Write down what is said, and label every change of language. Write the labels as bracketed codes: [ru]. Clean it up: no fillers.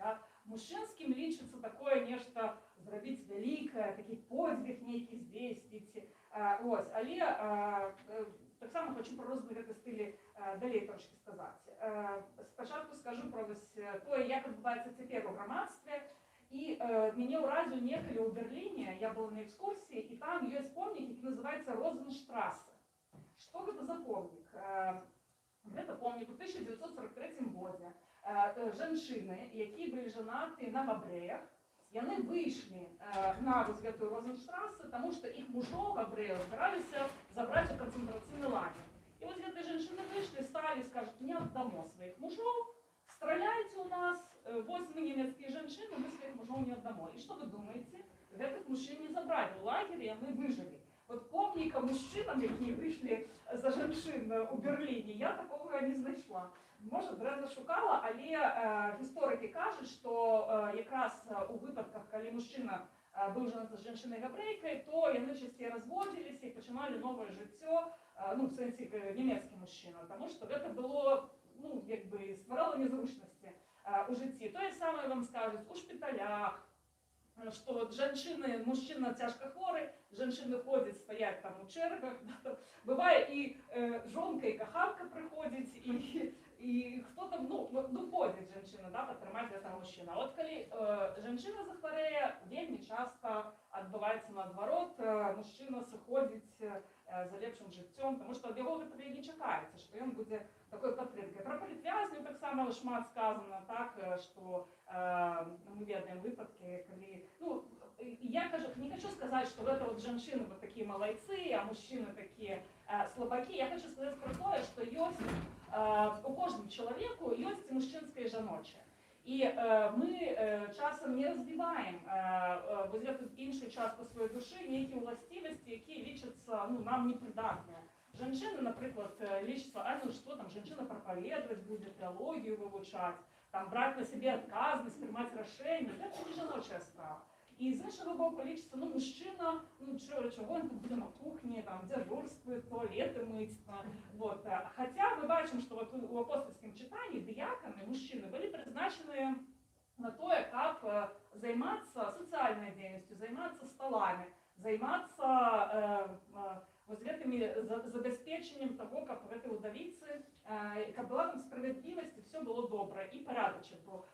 [uk] А мужчинським лічиться таке нечто зробити велике, такий подвиг некий здійснити. Ось, але так само хочу про різні стилі далі трошки сказати. Спочатку скажу про те, як відбувається тепер у громадстві. [ru] И меня уразил неколи у Берлине, я была на экскурсии, и там есть помник, который называется Розенштрассе. Что это за помник? Это помник в 1943 году. Женщины, які были женаты на габреях, и они вышли на вот эту Розенштрассе, потому что их мужов, габреев, старались забрать в концентрационный лагерь. И вот эти женщины вышли, стали, скажут, не отдамо своих мужов, стреляйте у нас, вот мы немецкие женщины, мы своих мужов не отдамо. И что вы думаете? Этих мужчин не забрали в лагерь, и они выжили. [uk] Вот помника мужчинам, які вийшли за женщин у Берліні, я такого не знайшла. Може, древно шукала, але історики кажуть, що якраз у випадках, коли мужчина був женат з жінкою-габрейкою, то вони частіше розводилися і починали нове життя, ну, в сенсі німецький мужчина, тому що це було, ну, якби, створило незручності у житті. [ru] То же саме вам скажуть у шпиталях, что вот женщины, мужчина тяжко хворый, женщины ходят, стоять там у чергах, бывает и жонка, и кахавка приходит, и кто там, ну ходит женщина, да, підтримати этого мужчина. [uk] А от коли женщина захворіє, вельми часто відбувається наоборот, мужчина сходить за лепшим життям, тому що від його ви не чекаєте, що він буде такою підтримкою. Про політв'язнів так само шмат сказано, так, що ми ведаємо випадки, коли, ну, [ru] я не хочу сказать, что это вот женщины вот такие молодцы, а мужчины такие слабаки. Я хочу сказать про то, что есть у кожного человеку есть мужчинское и жаноче. [uk] І ми часом не розвиваємо вот эту іншу частку своєї душі, ніякі властивості, які лічаться, ну, нам непридатні. Женщина, наприклад, лічиться, а ну що там, женщина проповедовать буде, теологію вивчати, там брати на себе відказність, приймати рішення, це не жіноча справа. І з іншого боку лічиться, ну, мужчина, ну, чого він тут буде на кухні, там, дежурствує, туалети мить. [ru] Вот. Хотя мы бачим, что вот у апостольском читании диаконы, мужчины, были призначены на то, как заниматься социальной деятельностью, заниматься столами, заниматься вот этими забезпечением того, как в этой удовице, как была там справедливость, и все было добре, и порядочек был.